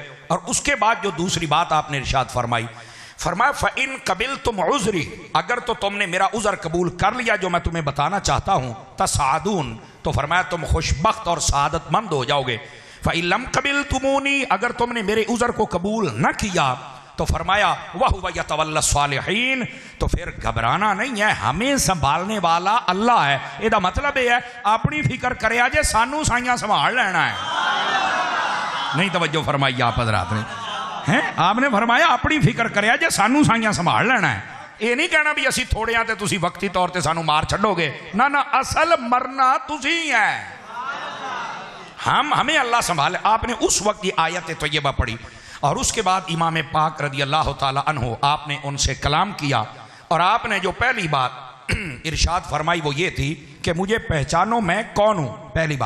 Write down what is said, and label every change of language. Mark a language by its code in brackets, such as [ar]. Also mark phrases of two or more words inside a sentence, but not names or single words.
[ur] اور اس کے بعد جو دوسری بات آپ نے ارشاد فرمائی, فرمایا [ar] فَإِن قَبِلْتُمْ عُذْرِي, [ur] اگر تو تم نے میرا عذر قبول کر لیا جو میں تمہیں بتانا چاہتا ہوں, تَسْعَدُونَ, تو فرمایا تم خوشبخت اور سعادت مند ہو جاؤ گے. [ar] فَإِن لَمْ قَبِلْتُمُونِي, [ur] اگر تم نے میرے عذر کو قبول نہ کیا تو فرمایا [ar] وَهُوَ يَتَوَلَّى الصَّالِحِينَ, [ur] تو پھر گھبرانا نہیں ہے, ہمیں سنبھالنے والا اللہ ہے. [pa] یہ دا مطلب یہ ہے اپنی فکر کرے آجے سانو سائیاں سنبھال لینا ہے. [ur] نہیں توجہ فرمائی آپ حضرات نے, آپ نے فرمایا [pa] اپنی فکر کرے آجے سانو سائیاں سنبھال لینا ہے. یہ نہیں کہنا بھی اسی تھوڑے آتے تسی وقتی طور تے سانو مار چھڑو گے, نہ اصل مرنا تسی ہے, [ur] ہمیں اللہ سنبھالے. آپ نے اس وقت یہ آیت طیبہ پڑھی اور اس کے بعد امام پاک رضی اللہ تعالی عنہ آپ نے ان سے کلام کیا اور آپ نے جو پہلی بات ارشاد فرمائی وہ یہ تھی کہ مجھے پہچانو میں کون ہوں, پہلی بات.